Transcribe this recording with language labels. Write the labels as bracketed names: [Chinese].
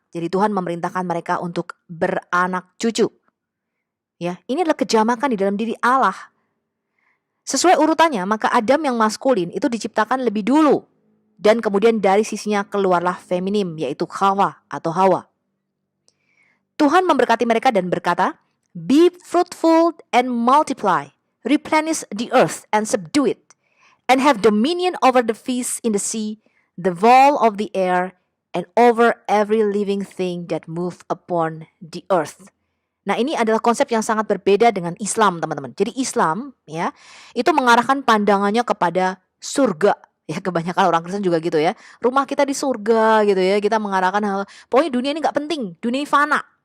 [Indonesian] Jadi Tuhan memerintahkan mereka untuk beranak cucu. Ya, ini adalah kejamakan di dalam diri Allah. Sesuai urutannya, maka Adam yang maskulin itu diciptakan lebih dulu. Dan kemudian dari sisinya keluarlah feminim, yaitu Hawa atau Hawa. Tuhan memberkati mereka dan berkata, [English] "Be fruitful and multiply, replenish the earth and subdue it, and have dominion over the fish in the sea, the fowl of the air, and over every living thing that move upon the earth." [Indonesian] Nah, ini adalah konsep yang sangat berbeda dengan Islam, teman-teman. Jadi Islam, ya, itu mengarahkan pandangannya kepada surga. Ya, kebanyakan orang Kristen juga gitu ya. Rumah kita di surga gitu ya. Kita mengarahkan hal, pokoknya dunia ini nggak penting, dunia ini fana.